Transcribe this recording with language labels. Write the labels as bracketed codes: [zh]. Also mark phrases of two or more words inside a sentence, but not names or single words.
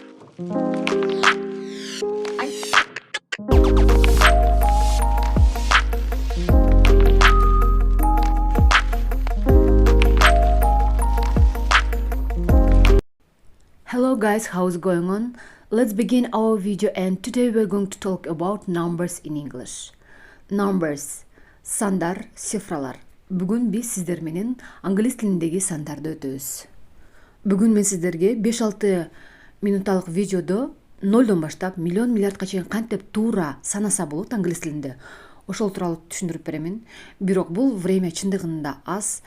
[en] Hello guys, how's going on? Let's begin our video, and today we're going to talk about numbers in English. Numbers, [ky] сандар, цифралар. Бүгүн биз сиздер менен англис тилиндеги сандарды өтөбүз. Бүгүн мен сиздерге 5-6 минуталык видеодо 0дон баштап миллион миллиардка чейин кантип туура санаса болот англис тилинде. Ошол тууралуу түшүндүрүп беремин. Бирок бул время чындыгында аз.